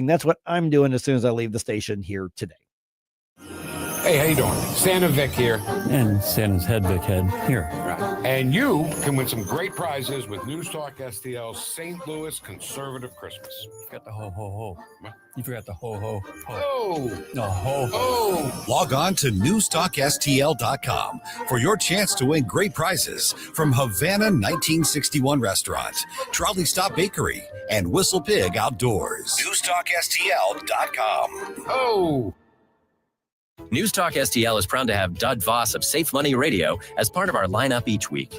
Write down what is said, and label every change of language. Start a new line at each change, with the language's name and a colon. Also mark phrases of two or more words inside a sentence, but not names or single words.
English: That's what I'm doing as soon as I leave the station here today. Hey, how you doing? Santa Vic here. And Santa's head, Vic head, here. Right. And you can win some great prizes with NewsTalkSTL's St. Louis Conservative Christmas. You forgot the ho-ho-ho. What? You forgot the ho-ho-ho. Oh! No, ho-ho. Oh! Log on to NewsTalkSTL.com for your chance to win great prizes from Havana 1961 Restaurant, Trolley Stop Bakery, and Whistle Pig Outdoors. NewsTalkSTL.com. Oh! NewsTalk STL is proud to have Doug Voss of Safe Money Radio as part of our lineup each week.